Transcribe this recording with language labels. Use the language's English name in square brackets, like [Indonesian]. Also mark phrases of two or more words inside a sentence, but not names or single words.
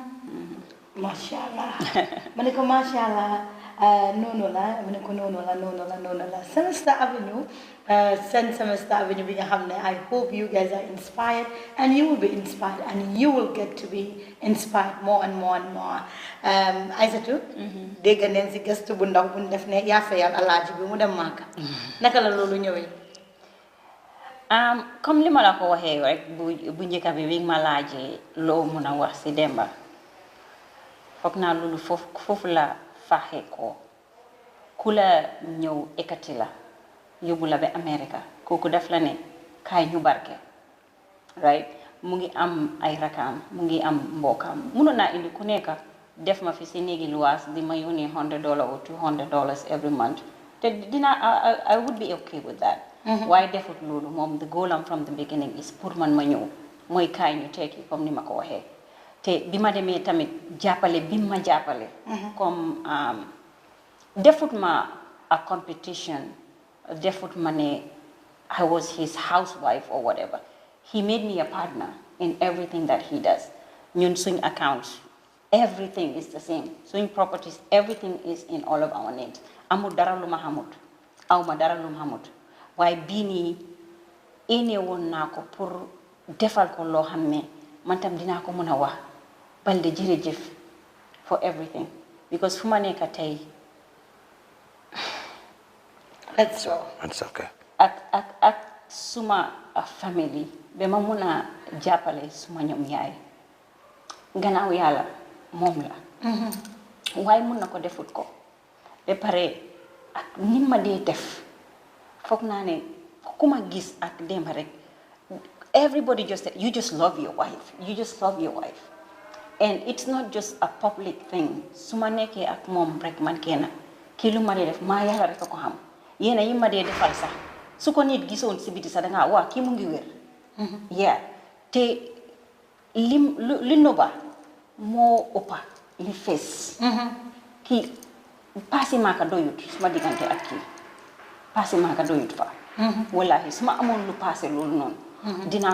[Arabic] ما شاء الله [Wolof] ma ne ko [Arabic] ما شاء الله [Wolof] noonu la ma ne ko noonu la Semester Avenue Semester Avenue bi nga xam ne [English] I hope you guys are inspired and you will be inspired and you will get to be inspired more and more and more [Wolof] Aïssatou dégg neen si gëstu bu ndaw bu ñu def ne yaa fayal alaaji bi mu dem Màkka naka la loolu ñëwee comme li ma la ko waxee rek bu njëkk bi ma laajee loo mun a wax si Demba foog naa loolu foofu la faaxee ko ku la ñëw ekati la yóbbu la ba America kooku def la ne kaay ñu barke right mu ngi am ay rakaam mu ngi am mbokkam mënoon naa indi ku nekk def ma fi si néegi luwaas di ma yónnee [English] $100 or $200 every month [Wolof] te [English] I would be okay with that [Wolof] waaye defut loolu moom the goal am [English] from the beginning is [Wolof] pour man ma ñëw mooy kaay ñu tekki comme ni ma ko waxee te bi ma demee tamit jàppale bi ma jàppale comme defut ma [English] a competition [Wolof] defut ma ne [English] I was his housewife or whatever he made me a partner in everything that he does [Wolof] ñun suñ [English] accounts everything is the same [Wolof] suñ [English] properties everything is in all of our names [Wolof] amul dara lu ma xamut aw ma dara lu ma xamut waaye bii nii ine woon naa ko pour defal ko loo xam ne man tam dinaa ko mën a wax Balde jërëjëf [English] for everything because [Wolof] fu ma nekk tey that's okay ak suma family ba ma mun a jàppale suma ñoom yaay gannaaw yàlla moom la waaye mun na ko defut ko ba pare ak ni ma dee def foog naa ne ku ma gis ak Demba rek [English] everybody you just love your wife and it's not just a public thing [Wolof] su ma nekkee ak moom rek man kenn kii lu ma dee def maa yàlla rek a ko xam yéena yi ma dee defal sax su ko nit gisoon si biti sax dangaa waa kii mu ngi wér yaa te li noba moo ëppa li fees kii paasi maaka doyut suma diggante ak kii paasi maaka doyut fa wallahi su ma amoon lu paase loolu noonu dinaa